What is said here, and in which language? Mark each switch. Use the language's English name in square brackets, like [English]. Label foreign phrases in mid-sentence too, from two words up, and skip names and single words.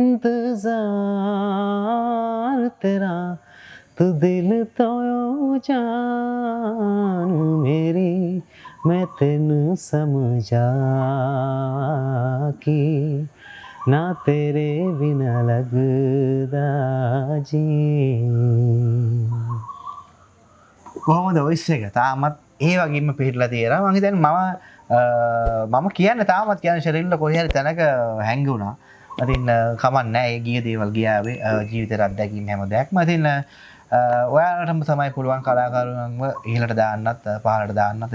[Punjabi] ਇੰਤਜ਼ਾਰ ਤੇਰਾ ਤੂ ਦਿਲ ਤੋ ਜਾਨ ਮੇਰੀ ਮੈਂ ਤੈਨੂੰ ਸਮਝਾ ਕਿ ਨਾ ਤੇਰੇ ਬਿਨਾ ਲਗਦਾ ਜੀ. [Sinhala] කොහොමද වොයිස් එක? තාමත් ඒ වගේම පිළිලා තියෙනවා. මම හිතන්නේ මම කියන්නේ තාමත් කියන්නේ ෂෙරිල්ල කොහේ හරි තැනක හැංගුණා. ඉතින් කමක් නැහැ. ඒ ගිය දේවල් ගියාවේ ජීවිතේ අත්දැකීම් හැම දෙයක්ම. ඉතින් ඔයාලටම තමයි පුළුවන් කලාකරුවන්ව ඉහළට දාන්නත් පහළට දාන්නත්.